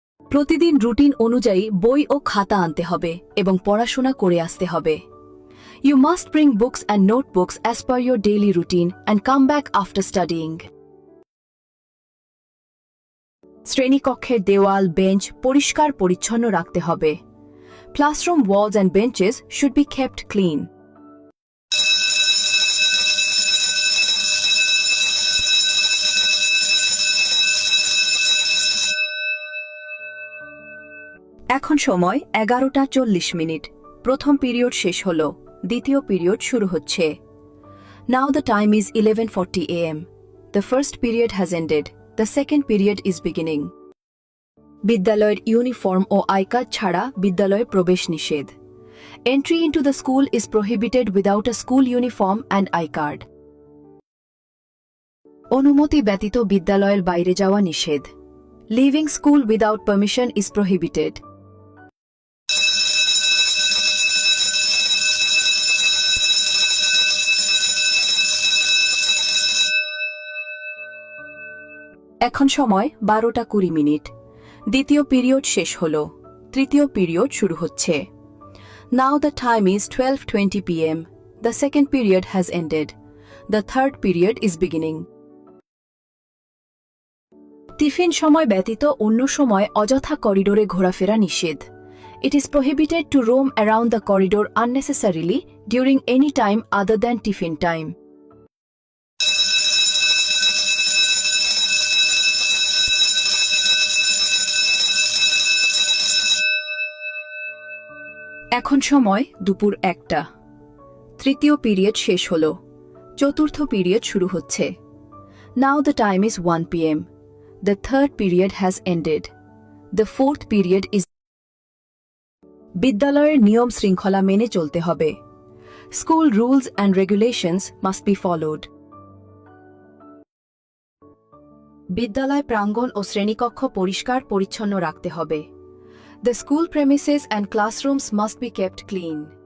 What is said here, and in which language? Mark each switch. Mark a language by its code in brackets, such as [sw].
[bn] প্রতিদিন রুটিন অনুযায়ী বই ও খাতা আনতে হবে এবং পড়াশোনা করে আসতে হবে। [en] You must bring books and notebooks as per your daily routine and come back after studying. [bn] শ্রেণীকক্ষের দেওয়াল, বেঞ্চ পরিষ্কার পরিচ্ছন্ন রাখতে হবে। [en] Classroom walls and benches should be kept clean. [bn] এখন সময় 11:40। প্রথম পিরিয়ড শেষ হল, দ্বিতীয় পিরিয়ড শুরু হচ্ছে। [en] Now the time is 11:40 a.m. The first period has ended. The second period is beginning. [bn] বিদ্যালয়ের ইউনিফর্ম ও আই কার্ড ছাড়া বিদ্যালয়ে প্রবেশ নিষেধ। [en] Entry into the school is prohibited without a school uniform and I card. [bn] অনুমতি ব্যতীত বিদ্যালয়ের বাইরে যাওয়া নিষেধ। Living school without permission is prohibited. এখন সময় 12:20। দ্বিতীয় পিরিয়ড শেষ হল, তৃতীয় পিরিয়ড শুরু হচ্ছে। [en] Now the time is 12:20 p.m. The second period has ended. The third period is beginning. [bn] Tiffin সময় ব্যতীত অন্য সময় অযথা করিডোরে ঘোরাফেরা নিষেধ। [en] It is prohibited to roam around the corridor unnecessarily during any time other than tiffin time. [bn] এখন সময় দুপুর 1টা। তৃতীয় পিরিয়ড শেষ হল, চতুর্থ পিরিয়ড শুরু হচ্ছে। [en] Now the time is 1 p.m. The third period has ended. The fourth period is. [bn] বিদ্যালয়ের নিয়ম শৃঙ্খলা মেনে চলতে হবে। [en] School rules and regulations must be followed. [bn] বিদ্যালয় প্রাঙ্গণ ও শ্রেণীকক্ষ পরিষ্কার পরিচ্ছন্ন রাখতে হবে। [en] The school premises and classrooms must be kept clean.